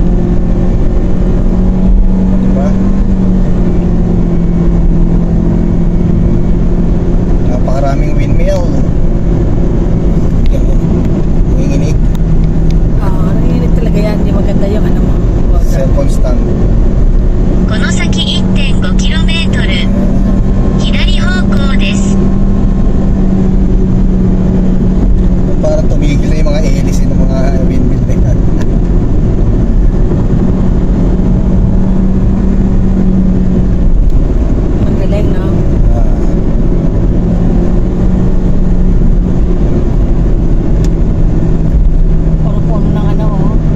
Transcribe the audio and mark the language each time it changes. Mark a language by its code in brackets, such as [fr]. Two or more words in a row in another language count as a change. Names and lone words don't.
[tl] Diba? Napakaraming windmill. Yan, nanginginig. Oo, nanginginig talaga yan. Hindi maganda yung ano mo. [en] Cellphone stand. [ja] この先 1.5km 左方向です。 [tl] Parang tumigil na yung mga hélice ng mga windmill na yan. Ang galing, no? Puno-puno ng ano, oh.